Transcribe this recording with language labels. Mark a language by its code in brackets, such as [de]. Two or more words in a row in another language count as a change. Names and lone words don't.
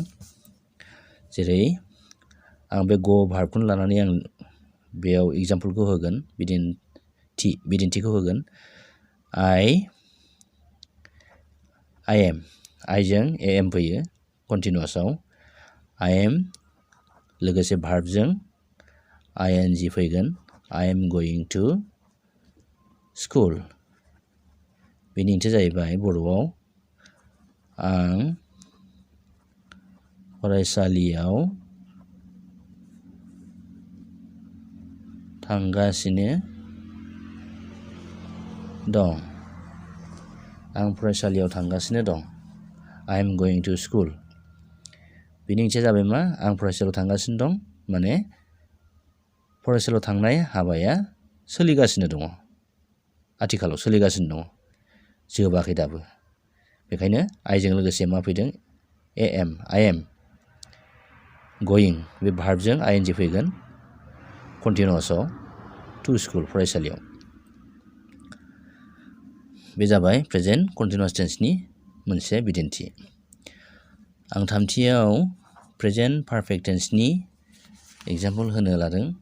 [brx] जेरै आं बे go भार्बखौनो लानानै आं बेयाव एग्जाम्पलखौ होगोन, बिदिन्थिखौ होगोन। [en] I am [brx] आइजों am फैयो कन्टिनिउआसआव। [en] I am [brx] लोगोसे भार्बजों ing फैगोन। [en] I am going to school। [brx] बेनि ओंथिया जाहैबाय बर'आव आं फरायसालियाव थांगासिनो दं। आं फरायसालियाव थांगासिनो दं। [en] I am going to school। [brx] बेनि ओंथिया जाबाय मा? आं फरायसालियाव थांगासिनो दं माने फरायसालियाव थांनाय हाबाया सोलिगासिनो दङ। आथिखालाव सोलिगासिनो दङ, जोबाखै दाबो। बेखायनो आइजों लोगोसे मा फैदों? [en] am I am going [brx] बे भार्बजों ing फैगोन कन्टिनिउआसआव [en] to school [brx] फरायसालियाव। बे जाबाय [en] present continuous [brx] टेन्सनि मोनसे बिदिन्थि। आं थामथियाव [en] present perfect [brx] टेन्सनि एग्जाम्पल होनो लादों।